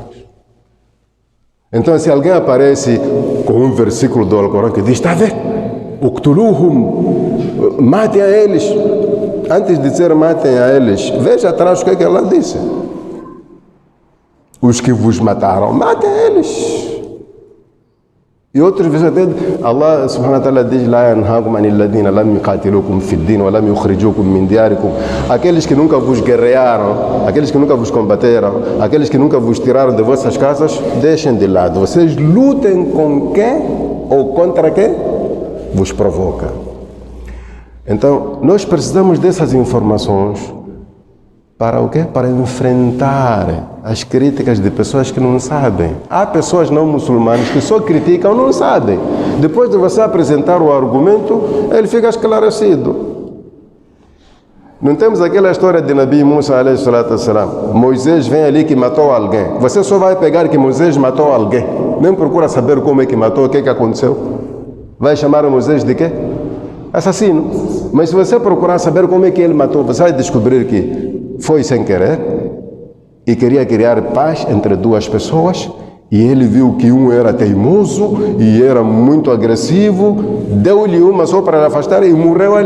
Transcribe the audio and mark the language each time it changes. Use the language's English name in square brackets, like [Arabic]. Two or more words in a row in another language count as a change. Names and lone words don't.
[Portuguese] Então, se alguém aparece com um versículo do Alcorão que diz, está a ver? Uqtuluhum, matem a eles. Antes de dizer matem a eles, veja atrás o que é que ela disse. Os que vos mataram, matem eles. E outros versículos, [Arabic] الله سبحانه وتعالى diz, لا ينهاكم عن الذين لم يقاتلوكم في الدين ولم يخرجوكم من دياركم. [Portuguese] Aqueles que nunca vos guerrearam, aqueles que nunca vos combateram, aqueles que nunca vos tiraram de vossas casas, deixem de lado. Vocês lutem com quem ou contra quem vos provoca. Então, nós precisamos dessas informações para o quê? Para enfrentar as críticas de pessoas que não sabem. Há pessoas não muçulmanas que só criticam, não sabem. Depois de você apresentar o argumento, ele fica esclarecido. Não temos aquela história de Nabi Musa, [Arabic] عليه الصلاة والسلام. [Portuguese] Moisés vem ali que matou alguém. Você só vai pegar que Moisés matou alguém. Nem procura saber como é que matou, o que é que aconteceu. Vai chamar Moisés de quê? Assassino. Mas se você procurar saber como é que ele matou, você vai descobrir que foi sem querer e queria criar paz entre duas pessoas, e ele viu que um era teimoso e era muito agressivo, deu-lhe uma só para afastar e morreu ali.